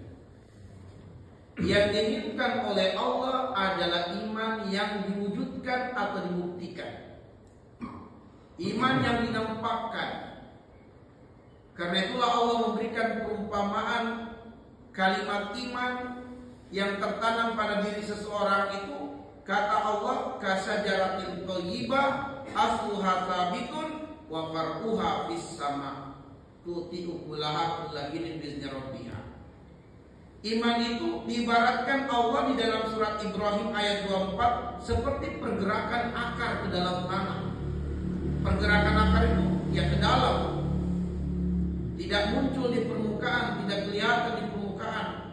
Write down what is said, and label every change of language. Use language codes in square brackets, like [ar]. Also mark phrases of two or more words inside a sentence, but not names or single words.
[id] Yang diinginkan oleh Allah adalah iman yang diwujudkan atau dibuktikan, iman yang dinampakkan. Karena itulah Allah memberikan perumpamaan kalimat iman yang tertanam pada diri seseorang itu. Kata Allah, [ar] كشجرة طيبة أصلها ثابت وفرعها في السماء تؤتي أكلها كل حين بإذن ربها. [id] Iman itu diibaratkan Allah di dalam surat Ibrahim ayat 24 seperti pergerakan akar ke dalam tanah. Pergerakan akar itu ya ke dalam, tidak muncul di permukaan, tidak kelihatan di permukaan.